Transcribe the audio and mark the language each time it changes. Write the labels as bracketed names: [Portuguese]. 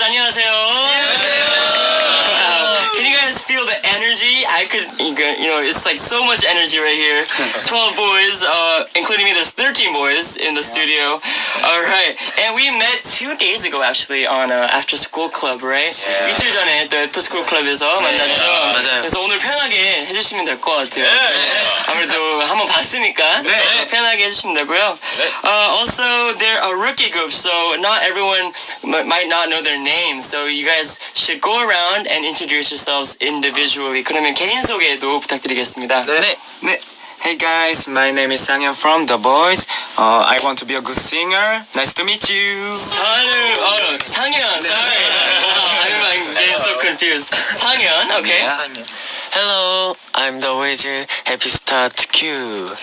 [Korean] 안녕하세요. Wow. [English] Can you guys feel the energy? I could, it's like so much energy right here. 12 boys, including me, there's 13 boys in the studio. Alright, and we met 2 days ago actually on After School Club, right? [Korean] 이틀 전에 또 After School Club에서 만났죠. 맞아요. 그래서 오늘 편하게 해주시면 될 것 같아요. 아무래도 한번 봤으니까 편하게 해주시면 되고요. [English] Also, they're a rookie group, so not everyone might not know their names. So you guys should go around and introduce yourselves individually. [Korean] 그러면 개인 소개도 부탁드리겠습니다. 네. [English] Hey guys, my name is Sang-hyun from The Boys. I want to be a good singer. Nice to meet you. 상현. Sorry. I'm getting so confused. 상현, okay. Hello, I'm the Boys. Happy start Q.